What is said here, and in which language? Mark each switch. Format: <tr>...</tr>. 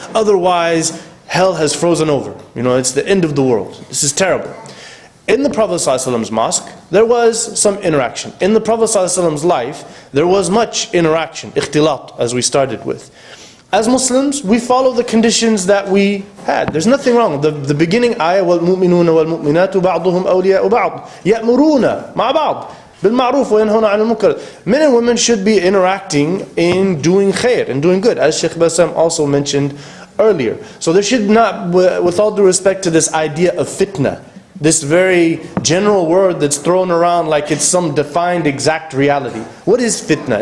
<en>Otherwise, hell has frozen over. It's the end of the world. This is terrible. In the Prophet ﷺ's mosque, there was some interaction. In the Prophet ﷺ's life, there was much interaction, ikhtilat, as we started with. As Muslims, we follow the conditions that we had. There's nothing wrong. The beginning ayah,</en> <ar>وَالْمُؤْمِنُونَ وَالْمُؤْمِنَاتُ بَعْضُهُمْ أَوْلِيَاءُ بَعْضٍ يَأْمُرُونَ مَعَ بَعْضٍ بِالْمَعْرُوفِ وَيَنْهَوْنَ عَنِ الْمُنكَرِ.</ar> <en>Men and women should be interacting in doing khair, and doing good, as Sheikh Bassam also mentioned earlier. So there should not, with all due respect to this idea of fitna, this very general word that's thrown around like it's some defined exact reality. What is fitna?</en>